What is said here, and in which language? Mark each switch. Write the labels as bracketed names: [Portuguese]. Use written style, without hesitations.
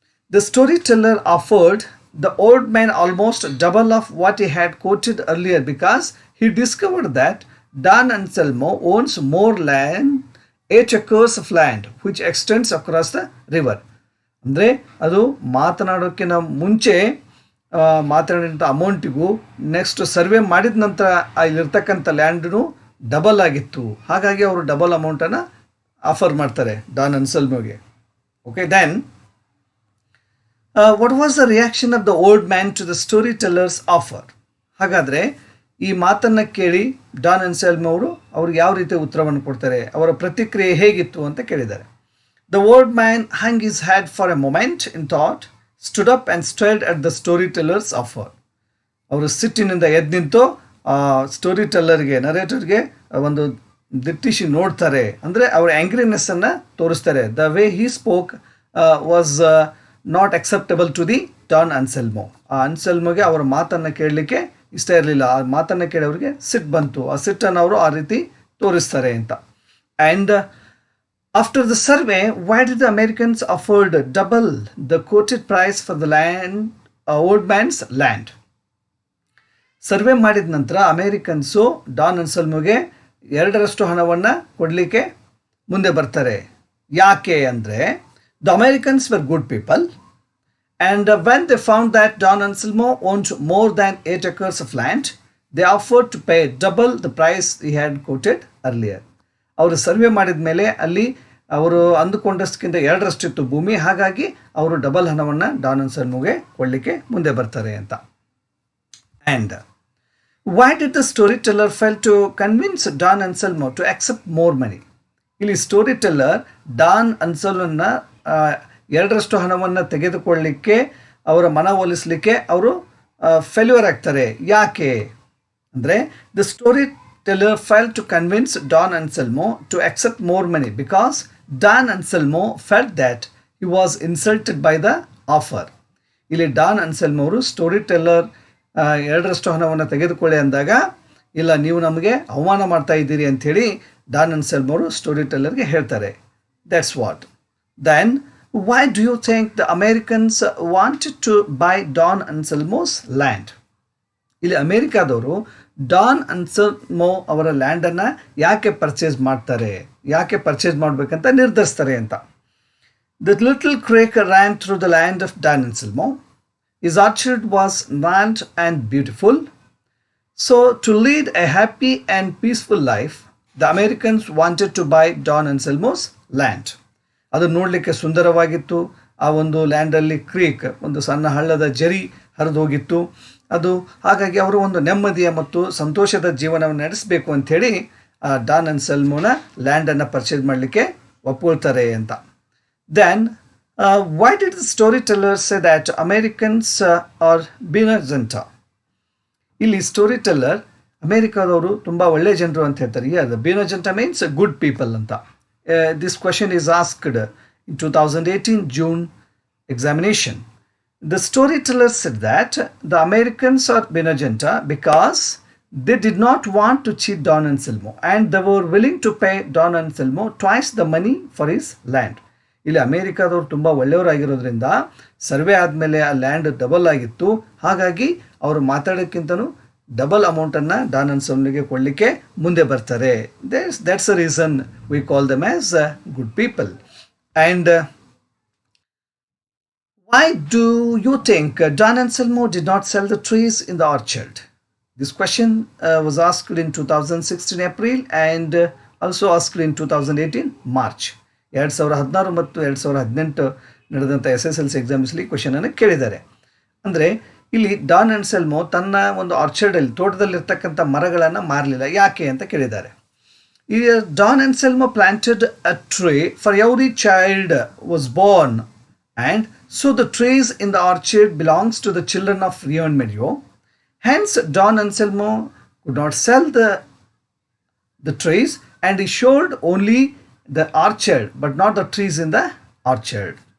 [English] The storyteller offered the old man almost double of what he had quoted earlier because he discovered that Don Anselmo owns more land, 8 acres of land, which extends across the river. [Kannada] ಅಂದರೆ ಅದು ಮಾತನಾಡೋಕ್ಕಿಂತ ಮುಂಚೆ ಮಾತನಾಡಿದಂಥ ಅಮೌಂಟಿಗೂ next survey ಮಾಡಿದ ನಂತರ ಇಲ್ಲಿರ್ತಕ್ಕಂಥ ಲ್ಯಾಂಡೂ double ಆಗಿತ್ತು. ಹಾಗಾಗಿ ಅವರು double ಅಮೌಂಟನ್ನು ಆಫರ್ ಮಾಡ್ತಾರೆ Don ಅನ್ಸೆಲ್ಮೋಗೆ. [English] Okay, then what was the reaction of the old man to the storyteller's offer? [Kannada] ಹಾಗಾದರೆ ಈ ಮಾತನ್ನು ಕೇಳಿ ಡಾನ್ ಅನ್ಸೆಲ್ಮೋ ಅವ್ರಿಗೆ ಯಾವ ರೀತಿ ಉತ್ತರವನ್ನು ಕೊಡ್ತಾರೆ, ಅವರ ಪ್ರತಿಕ್ರಿಯೆ ಹೇಗಿತ್ತು ಅಂತ ಕೇಳಿದ್ದಾರೆ. [English] The old man hung his head for a moment in thought, stood up and stared at the storyteller's offer. [Kannada] ಅವರು ಸಿಟ್ಟಿನಿಂದ ಎದ್ದು ನಿಂತು ಸ್ಟೋರಿ ಟೆಲ್ಲರ್ಗೆ, ನರೇಟರ್ಗೆ ಒಂದು ದಿಟ್ಟಿಸಿ ನೋಡ್ತಾರೆ. ಅಂದರೆ ಅವರ ಆ್ಯಂಗ್ರಿನೆಸ್ಸನ್ನು ತೋರಿಸ್ತಾರೆ. [English] The way he spoke was not acceptable to the Don Anselmo. [Kannada] ಆ ಅನ್ಸೆಲ್ಮೋಗೆ ಅವರ ಮಾತನ್ನು ಕೇಳಲಿಕ್ಕೆ ಇಷ್ಟ ಇರಲಿಲ್ಲ. ಆ ಮಾತನ್ನು ಕೇಳಿ ಅವರಿಗೆ ಸಿಟ್ಟು ಬಂತು. ಆ ಸಿಟ್ಟನ್ನು ಅವರು ಆ ರೀತಿ ತೋರಿಸ್ತಾರೆ ಅಂತ. [English] And after the survey, why did the Americans afford double the quoted price for the land, old man's land? [Kannada] Survey ಮಾಡಿದ ನಂತರ ಅಮೇರಿಕನ್ಸು ಡಾನ್ ಅನ್ಸೆಲ್ಮೋಗೆ 2ರಷ್ಟು ಹಣವನ್ನು ಕೊಡಲಿಕ್ಕೆ ಮುಂದೆ ಬರ್ತಾರೆ. ಯಾಕೆ ಅಂದರೆ [English] the Americans were good people, and when they found that Don Anselmo owned more than 8 acres of land, they offered to pay double the price he had quoted earlier. [Kannada] ಅವರು survey ಮಾಡಿದ ಮೇಲೆ ಅಲ್ಲಿ ಅವರು ಅಂದುಕೊಂಡಷ್ಟಕ್ಕಿಂತ 2ರಷ್ಟಿತ್ತು ಭೂಮಿ, ಹಾಗಾಗಿ ಅವರು ಡಬಲ್ ಹಣವನ್ನು Don ಅನ್ಸೆಲ್ಮೋಗೆ ಕೊಡಲಿಕ್ಕೆ ಮುಂದೆ ಬರ್ತಾರೆ ಅಂತ. [English] And why did the storyteller fail to convince Don Anselmo to accept more money? [Kannada] ಇಲ್ಲಿ ಸ್ಟೋರಿ ಟೆಲ್ಲರ್ ಡಾನ್ ಅನ್ಸೆಲ್ಮೋನ 2ರಷ್ಟು ಹಣವನ್ನು ತೆಗೆದುಕೊಳ್ಳಲಿಕ್ಕೆ ಅವರ ಮನವೊಲಿಸಲಿಕ್ಕೆ ಅವರು ಫೇಲ್ಯೂರ್ ಆಗ್ತಾರೆ. ಯಾಕೆ ಅಂದರೆ [English] The storyteller failed to convince Don Anselmo to accept more money because Don Anselmo felt that he was insulted by the offer. [Kannada] ಇಲ್ಲಿ Don Anselmo ಅವರು story teller 2ರಷ್ಟು ಹಣವನ್ನು ತೆಗೆದುಕೊಳ್ಳಿ ಅಂದಾಗ, ಇಲ್ಲ ನೀವು ನಮಗೆ ಅವಮಾನ ಮಾಡ್ತಾ ಇದ್ದೀರಿ ಅಂಥೇಳಿ ಡಾನ್ ಅನ್ಸೆಲ್ಮೋ ಅವರು ಸ್ಟೋರಿ ಟೆಲ್ಲರ್ಗೆ ಹೇಳ್ತಾರೆ. [English] That's what. Then why do you think the Americans wanted to buy Don Anselmo's land? [Kannada] ಇಲ್ಲಿ ಅಮೇರಿಕಾದವರು ಡಾನ್ ಅನ್ಸೆಲ್ಮೋ ಅವರ ಲ್ಯಾಂಡನ್ನು ಯಾಕೆ ಪರ್ಚೇಸ್ ಮಾಡ್ತಾರೆ, ಯಾಕೆ ಪರ್ಚೇಸ್ ಮಾಡಬೇಕಂತ ನಿರ್ಧರಿಸ್ತಾರೆ ಅಂತ. [English] The little creek ran through the land of Don Anselmo. His orchard was grand and beautiful. So to lead a happy and peaceful life, the Americans wanted to buy Don Anselmo's land. [Kannada] ಅದು ನೋಡಲಿಕ್ಕೆ ಸುಂದರವಾಗಿತ್ತು. ಆ ಒಂದು ಲ್ಯಾಂಡಲ್ಲಿ ಕ್ರೀಕ್, ಒಂದು ಸಣ್ಣ ಹಳ್ಳದ ಜರಿ ಹರಿದು ಹೋಗಿತ್ತು. ಅದು ಹಾಗಾಗಿ ಅವರು ಒಂದು ನೆಮ್ಮದಿಯ ಮತ್ತು ಸಂತೋಷದ ಜೀವನವನ್ನು ನಡೆಸಬೇಕು ಅಂಥೇಳಿ ಡಾನ್ ಅನ್ಸೆಲ್ಮೋನ ಲ್ಯಾಂಡನ್ನು ಪರ್ಚೇಸ್ ಮಾಡಲಿಕ್ಕೆ ಒಪ್ಕೊಳ್ತಾರೆ ಅಂತ. [English] Then why did the storyteller say that Americans are benevolent? [Kannada] ಇಲ್ಲಿ ಸ್ಟೋರಿ ಟೆಲ್ಲರ್ ಅಮೇರಿಕಾದವರು ತುಂಬ ಒಳ್ಳೆಯ ಜನರು ಅಂತ ಹೇಳ್ತಾರೆ. [English] The benevolent means good people ಅಂತ. This question is asked in 2018 June examination. The storyteller said that the Americans are benevolent because they did not want to cheat Don Anselmo and they were willing to pay Don Anselmo twice the money for his land. [Kannada] ಇಲ್ಲಿ ಅಮೇರಿಕಾದವರು ತುಂಬ ಒಳ್ಳೆಯವರಾಗಿರೋದ್ರಿಂದ survey ಆದಮೇಲೆ ಆ land double ಆಗಿತ್ತು, ಹಾಗಾಗಿ ಅವರು ಮಾತಾಡೋಕ್ಕಿಂತನೂ double ಅಮೌಂಟನ್ನು Don ಅನ್ಸೆಲ್ಮೋಗೆ ಕೊಡಲಿಕ್ಕೆ ಮುಂದೆ ಬರ್ತಾರೆ. [English] That's a reason we call them as good people. And why do you think Don Anselmo did not sell the trees in the orchard? This question was asked in 2016 April and also asked in 2018 March. [Kannada] 2016 ಮತ್ತು 2018 ನಡೆದಂಥ SSLC ಎಕ್ಸಾಮ್ಸಲ್ಲಿ ಕ್ವೆಶನನ್ನು ಕೇಳಿದ್ದಾರೆ. ಅಂದರೆ ಇಲ್ಲಿ Don Anselmo ತನ್ನ ಒಂದು ಆರ್ಚರ್ಡಲ್ಲಿ, ತೋಟದಲ್ಲಿರ್ತಕ್ಕಂಥ ಮರಗಳನ್ನು ಮಾರಲಿಲ್ಲ. ಯಾಕೆ ಅಂತ ಕೇಳಿದ್ದಾರೆ. [English] ಈ Don Anselmo planted a tree for every child was born and so the trees in the orchard belongs to the children of Rio-en-Medio. Hence Don Anselmo could not sell the trees and he showed only the orchard but not the trees in the orchard.